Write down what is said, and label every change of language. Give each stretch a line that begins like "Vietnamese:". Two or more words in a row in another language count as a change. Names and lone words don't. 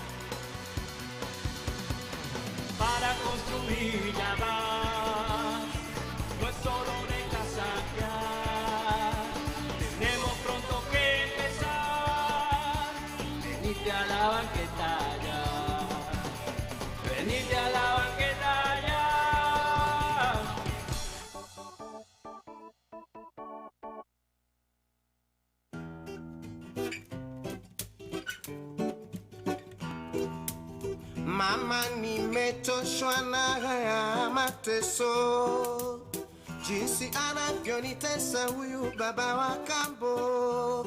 Spanish: Para construir ya más, no es solo de casaquear. Tenemos pronto que empezar. Venite a la banqueta ya. Venite a la banqueta ya.
Swahili: Mama, nimechoshwa na haya mateso, jinsi anavyonitesa huyu baba wa kambo.